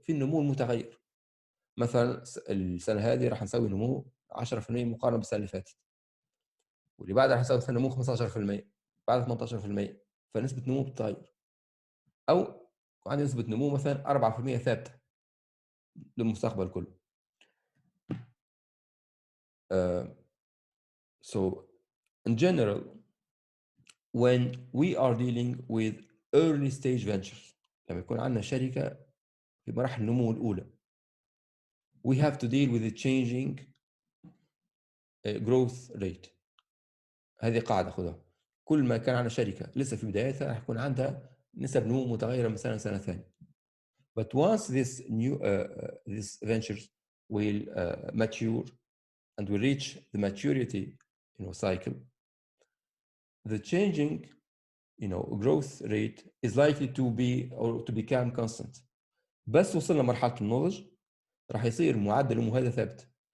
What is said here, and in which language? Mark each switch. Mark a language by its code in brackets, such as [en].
[ar] في النمو المتغير، مثلا السنة هذه راح نسوي نمو 10% مقارنة بالسنة اللي فاتت، واللي بعدها راح نسوي نمو 15%، بعد 18%، فنسبة نمو بتتغير. أو عندي نسبة نمو مثلا 4% ثابتة للمستقبل كله. [en] So in general, when we are dealing with early stage ventures, [ar] لما يكون عندنا شركة في مراحل النمو الأولى, [en] we have to deal with the changing growth rate. [ar] هذه قاعدة خذها. كل ما كان عندنا شركة لسه في بدايتها راح يكون عندها نسب نمو متغيرة من سنة لسنة ثانية. [en] But once this new these ventures will mature and will reach the maturity, cycle, the changing, growth rate is likely to be or to become constant. [ar] بس وصلنا مرحله النضج راح يصير معدل النمو هذا ثابت.